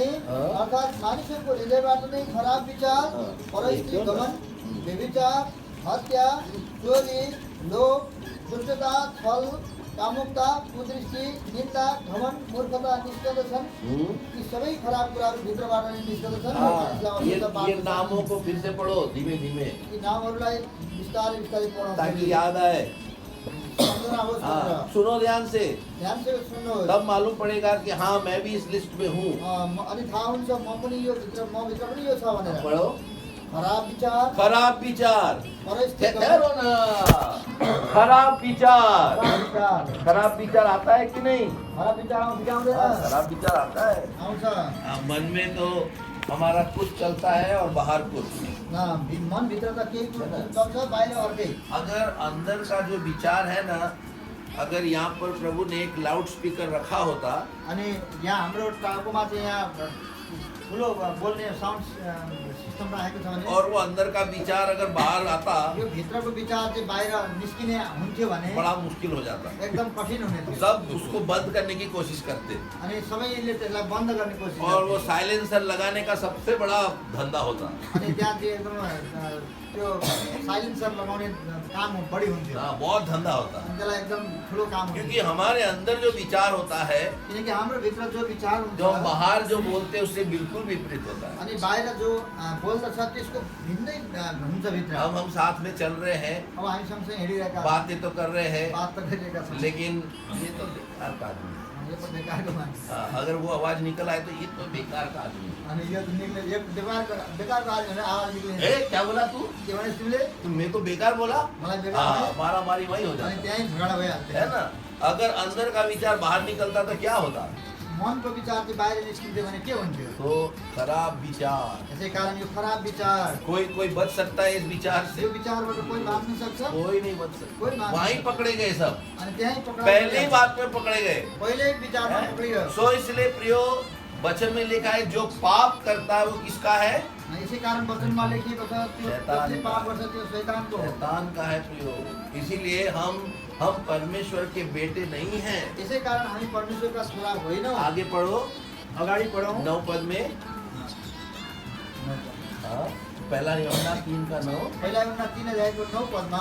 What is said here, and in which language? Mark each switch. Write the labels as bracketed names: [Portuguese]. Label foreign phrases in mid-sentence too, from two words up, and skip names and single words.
[Hindi] हाँ। [Nepali] अर्थात् मानिसहरूको हृदयबाट नै खराब विचार, परस्त्री गमन, व्यभिचार, हत्या, चोरी, लोभ, दुष्टता, छल, कामुकता, कुदृष्टि, निन्दा, घमण्ड, मूर्खता निस्कँदछन्। यी सबै खराब कुराहरू भित्रबाट नै निस्कँदछन्। [Hindi] हाँ, [Nepali] मानिसलाई अशुद्ध पाप [Hindi] ये [Nepali] गर्छ। [Hindi] नामों को फिर से पढ़ो धीमे धीमे [Nepali] यी नामहरूलाई बिस्तारै बिस्तारै पढाउँ [Hindi] ताकि याद आए। [Nepali] सम्झना होस् [Hindi] हाँ, [Nepali] भनेर। [Hindi] सुनो ध्यान से, [Nepali] ध्यानसँग सुन्नुहोस्। [Hindi] तब मालूम पड़ेगा कि हाँ मैं भी इस लिस्ट में हूँ। [Nepali] अनि थाहा हुन्छ म पनि यो भित्र पनि यो छ भनेर। [Hindi] पढ़ो। [Nepali] खराब विचार, खराब विचार, परस्त्री [Hindi] ठहरो [Nepali] गमन, [Hindi] ना। खराब विचार, खराब विचार, खराब विचार आता है कि नहीं? [Nepali] खराब विचार आउँदैन? [Hindi] खराब विचार आता है। [Nepali] आउँछ। [Hindi] मन में तो हमारा कुछ चलता है और बाहर कुछ। [Nepali] मनभित्र त केही चल्छ, बाहिर अर्कै। [Hindi] अगर अंदर का जो विचार है ना, अगर यहाँ पर प्रभु ने एक [English] loud speaker [Hindi] रखा होता [Nepali] अनि यहाँ हाम्रो टाउकोमा चाहिँ यहाँ ठुलो बोल्ने [English] sound system [Nepali] राखेको छ भने [Hindi] और वो अंदर का विचार अगर बाहर आता [Nepali] यो भित्रको विचार चाहिँ बाहिर निस्किने हुन्थ्यो भने [Hindi] बड़ा मुश्किल हो जाता। [Nepali] एकदम कठिन हुने थियो। [Hindi] सब उसको बंद करने की कोशिश करते [Nepali] अनि सबैले त्यसलाई बन्द गर्ने कोसिस [Hindi] और वो [Nepali] गर्थे। [Hindi] साइलेंसर लगाने का सबसे बड़ा धंधा होता। [Nepali] अनि त्यहाँ चाहिँ एकदम त्यो साइलेन्सर लगाउने काम बढी हुन्थ्यो। [Hindi] हाँ, बहुत धंधा होता [Nepali] अनि त्यसलाई एकदम ठुलो काम हुन्थ्यो। [Hindi] क्योंकि हमारे अंदर जो विचार होता है, [Nepali] किनकि हाम्रो भित्र जो विचार हुन्छ [Hindi] जो हम बाहर जो बोलते हैं उससे बिल्कुल विपरीत होता है। [Nepali] अनि बाहिर जो बोल्दछ त्यसको भिन्नै हुन्छ भित्र। [Hindi] हम साथ में चल रहे हैं, [Nepali] अब हामी सँगसँगै हिँडिरहेका [Hindi] बातें तो कर रहे हैं, [Nepali] बात त गरिरहेका छौँ, [Hindi] लेकिन ये तो बेकार का आदमी है। [Nepali] यो त बेकारको मान्छे। [Hindi] हाँ, अगर वो आवाज निकल आए तो ये तो बेकार का आदमी है। [Nepali] अनि यो निक्ले एक बेकारको आदमी भने आवाज निक्लिन्छ। [Hindi] ए, क्या बोला तू? [Nepali] के भने तिमीले [Hindi] मैं तो बेकार बोला? [Nepali] मलाई बेकार [Hindi] हाँ, [Nepali] भने [Hindi] मारा मारी वही हो [Nepali] अनि [Hindi] जाता [Nepali] त्यहीँ झगडा भइहाल्थ्यो। [Hindi] है ना। अगर अंदर का विचार बाहर निकलता तो क्या होता? [Nepali] मनको विचार चाहिँ बाहिर निस्किन्थ्यो भने के हुन्थ्यो? [Hindi] तो खराब विचार। [Nepali] यसै कारण यो खराब विचार, [Hindi] कोई बच सकता है इस विचार से? [Nepali] यो विचारबाट कोही बाँच्न सक्छ? [Hindi] कोई नहीं बच कोई सकता। बात वहीं नहीं। पकड़े गए सब, [Nepali] अनि त्यहीँ पक्रा [Hindi] पहले ही बात में पकड़े गए। [Nepali] पहिल्यै विचारमा पक्रियो। [Hindi] सो इसलिए प्रियो, वचन में लिखा है जो पाप करता है वो किसका है? [Nepali] यसै कारण वचनमा लेखिएको छ त्यो शैतान जसले पाप गर्छ त्यो शैतानको हो। [Hindi] शैतान का है प्रियो। इसीलिए हम परमेश्वर के बेटे नहीं हैं। [Nepali] यसै कारण हामी परमेश्वरका छोरा होइनौँ। [Hindi] आगे पढ़ो, [Nepali] अगाडि पढौँ। [Hindi] 9 पद में। हाँ, पहला यूहन्ना 3:9। [Nepali] पहिला यूहन्ना 3 अध्यायको 9 पदमा